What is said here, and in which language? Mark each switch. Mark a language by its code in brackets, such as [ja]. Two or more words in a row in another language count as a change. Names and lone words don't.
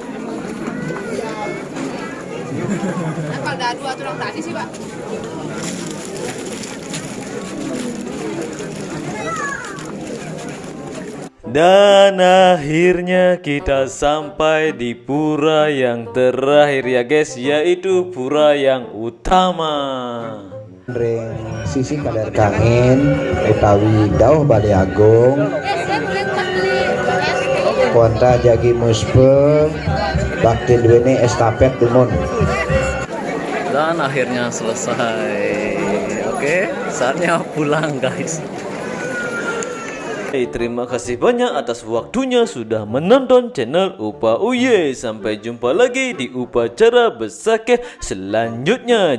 [id] Kalau ada 2 tulang tadi sih, Pak. Dan akhirnya kita sampai di pura yang terakhir ya guys, yaitu pura yang utama. [ban] Ring sisi kadar kangin utawi dauh Balai Agung kontra jagi muspe bakti duweni estafet dumun. [id] Dan akhirnya selesai. Oke, saatnya pulang guys. Terima kasih banyak atas waktunya sudah menonton channel Upa Uye. Sampai jumpa lagi di upacara Besakeh selanjutnya.